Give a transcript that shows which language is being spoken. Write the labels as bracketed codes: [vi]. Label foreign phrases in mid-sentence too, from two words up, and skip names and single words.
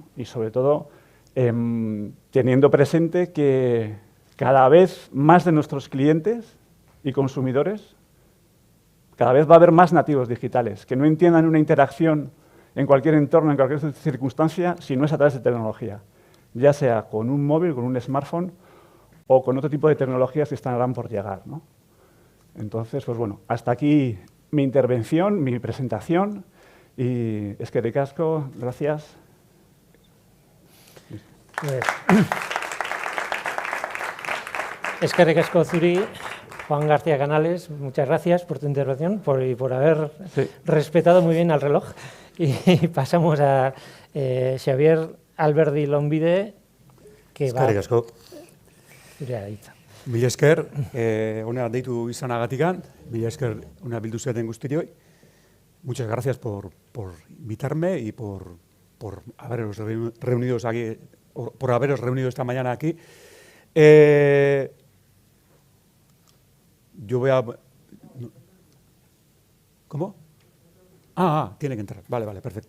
[es] Y sobre todo teniendo presente que cada vez más de nuestros clientes y consumidores, cada vez va a haber más nativos digitales, que no entiendan una interacción en cualquier entorno, en cualquier circunstancia, si no es a través de tecnología, ya sea con un móvil, con un smartphone o con otro tipo de tecnologías que estarán por llegar, ¿no? Entonces, pues bueno, hasta aquí mi intervención, mi presentación, y [eu] eskerrik asko, [es] gracias. [eu] Pues, eskerrik asko zuri, [es] Juan García Canales, muchas gracias por tu intervención y por haber respetado muy bien al reloj. Y pasamos a Xavier Alberdi Lombide, que [eu] eskerrik asko. Zurea da hitza. Mila esker, hona deitu izanagatikan, mila esker hona bildu zuten guztioi. [es] Muchas gracias por invitarme y por haberos reunido aquí, por haberos reunido esta mañana aquí. Yo voy a... ¿Cómo? Tiene que entrar. Vale, perfecto.